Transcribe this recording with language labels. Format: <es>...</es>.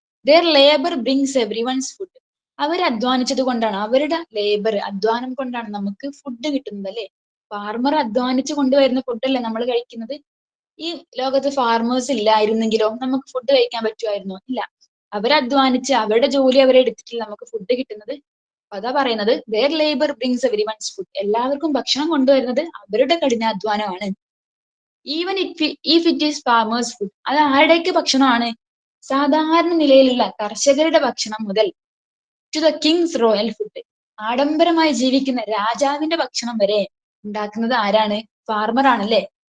<en>Their labour brings everyone's food.</en> <ml>അവർ അധ്വാനിച്ചത് കൊണ്ടാണ്, അവരുടെ labour അധ്വാനം കൊണ്ടാണ് നമുക്ക് ഫുഡ് കിട്ടുന്നത് അല്ലെ. ഫാർമർ അധ്വാനിച്ചു കൊണ്ടുവരുന്ന ഫുഡല്ലേ നമ്മൾ കഴിക്കുന്നത്. ഈ ലോകത്ത് ഫാർമേഴ്സ് ഇല്ലായിരുന്നെങ്കിലോ നമുക്ക് ഫുഡ് കഴിക്കാൻ പറ്റുമായിരുന്നോ? ഇല്ല. അവരധ്വാനിച്ച് അവരുടെ ജോലി അവരെടുത്തിട്ടില്ല നമുക്ക് ഫുഡ് കിട്ടുന്നത്. അതാ പറയുന്നത്</ml> <en>their labor brings everyone's food.</en> <ml>എല്ലാവർക്കും ഭക്ഷണം കൊണ്ടുവരുന്നത് അവരുടെ കഠിനാധ്വാനമാണ്.</ml> <en>Even if it is farmers food.</en> <ml>അത് ആരുടെയൊക്കെ ഭക്ഷണമാണ്? സാധാരണ നിലയിലുള്ള കർഷകരുടെ ഭക്ഷണം മുതൽ</ml> <en>to the kings royal food,</en> <ml>ആഡംബരമായി ജീവിക്കുന്ന രാജാവിന്റെ ഭക്ഷണം വരെ ഉണ്ടാക്കുന്നത് ആരാണ്? ഫാർമർ ആണല്ലേ.</ml>